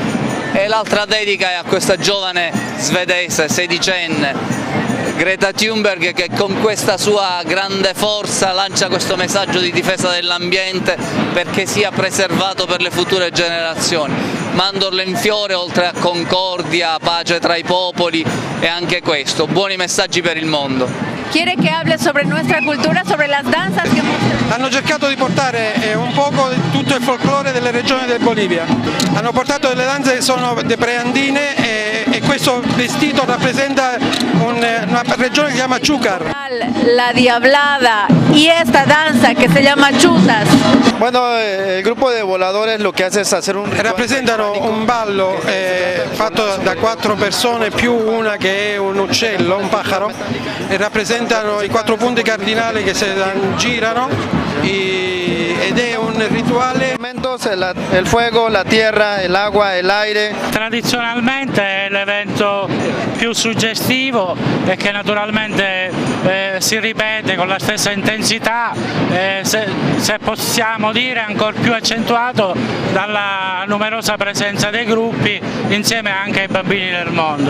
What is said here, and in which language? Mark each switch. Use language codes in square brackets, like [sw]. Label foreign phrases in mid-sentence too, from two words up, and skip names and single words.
[it] E l'altra dedica è a questa giovane svedese, sedicenne, Greta Thunberg, che con questa sua grande forza lancia questo messaggio di difesa dell'ambiente perché sia preservato per le future generazioni. Mandorlo in fiore, oltre a concordia, pace tra i popoli, e anche questo, buoni messaggi per il mondo. [es] Quiere que hable sobre nuestra cultura, sobre las danzas que muestran. [it] Hanno cercato di portare un poco tutto il folklore delle regioni del Bolivia. Hanno portato delle danze che sono preandine e questo vestito rappresenta una regione che si chiama Chúcar. [es] La Diablada y esta danza que se llama Chutas. Bueno, el grupo de voladores lo que hace es hacer un ritual. [it] Rappresentano un ballo fatto da 4 persone più una che è un uccello, un pájaro, e rappresentano i 4 punti cardinali che si girano ed è un rituale. [es] El fuego, la tierra, el agua, el aire. [it] Tradizionalmente è l'evento più suggestivo e che naturalmente si ripete con la stessa intensità, se possiamo dire ancora più accentuato dalla numerosa presenza dei gruppi insieme anche ai bambini del mondo.